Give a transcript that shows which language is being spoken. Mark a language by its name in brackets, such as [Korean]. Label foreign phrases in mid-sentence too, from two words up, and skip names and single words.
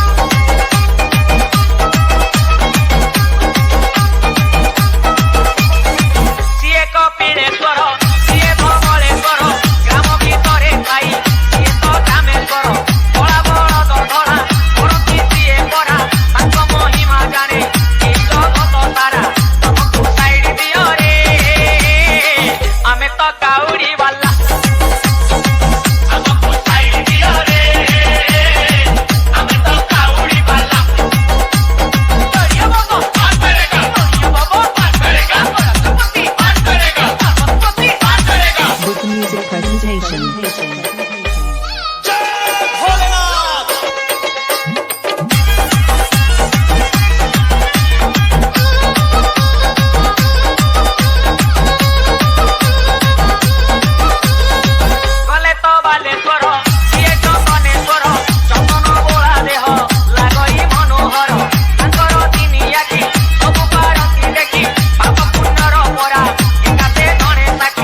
[Odia] ସିଏ କପିଳେଶ୍ୱର ସିଏ ଧବଳେଶ୍ୱର ଗ୍ରାମ ଭିତରେ ଥାଇ ସିଏ ତ ରାମେଶ୍ୱର ଧଳା ବଳଦ ଧଳା କରନ୍ତି ସିଏ ପରା ତାଙ୍କ ମହିମା ଜାଣେ ଏଇ ଜଗତ ସାରା ତମକୁ ସାଇଡ୍ ଦିଅ ରେ ଆମେ ତ କାଉଡ଼ି ବାଲା ଆମକୁ ସାଇଡ୍ ଦିଅ ରେ ଆମେ ତ କାଉଡ଼ି ବାଲା [Hindi] बढ़िया बाबा पास करेगा बढ़िया बाबा पास करेगा सरस्वती पास करेगा सरस्वती पास करेगा [English] Book music presentation. [Odia] ଗଲେ ତ ବାଲେଶ୍ୱର ସିଏ ଚନ୍ଦନେଶ୍ୱର ଚନ୍ଦନ ବୋଳା ଦେହ ଲାଗଇ ମନୋହର ତାଙ୍କର ତିନି ଆଖି ସବୁ ପାରନ୍ତି ଦେଖି ପାପ ପୁଣ୍ୟର ପରା ଏକାତେ ଜଣେ ସାକ୍ଷୀ